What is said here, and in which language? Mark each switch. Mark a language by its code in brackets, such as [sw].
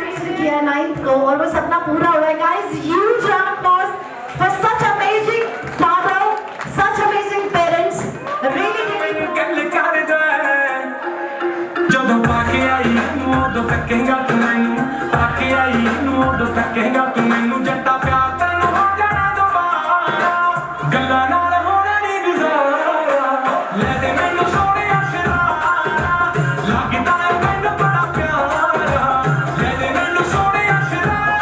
[hi] किसने किया नाइन्थ को और वो सपना पूरा हुआ है guys. [en] Huge round of applause for such amazing father, such amazing parents. Really, really. [pa] ਗੱਲ ਕਰਦਾ ਜਦੋਂ ਪਾ ਕੇ ਆਈ ਨੂੰ ਉਦੋਂ ਤੱਕੇਗਾ ਤੂੰ ਮੈਨੂੰ ਪਾ ਕੇ ਆਈ ਨੂੰ ਉਦੋਂ ਤੱਕੇਗਾ ਤੂੰ ਮੈਨੂੰ ਜੱਟਾ ਪਿਆਰ ਤੈਨੂੰ ਹੋ ਜਾਣਾ ਦੁਬਾਰਾ ਗੱਲਾਂ ਨਾਲ ਹੋਣਾ ਨਹੀਂ ਗੁਜ਼ਾਰਾ ਲੈ ਦੇ ਮੈਨੂੰ ਸੋਹਣਿਆ ਸ਼ਰਾਰਾ ਲੱਗਦਾ ਹੈ ਮੈਨੂੰ ਬੜਾ ਪਿਆਰਾ ਲੈ ਦੇ ਮੈਨੂੰ ਸੋਹਣਿਆ ਸ਼ਰਾਰਾ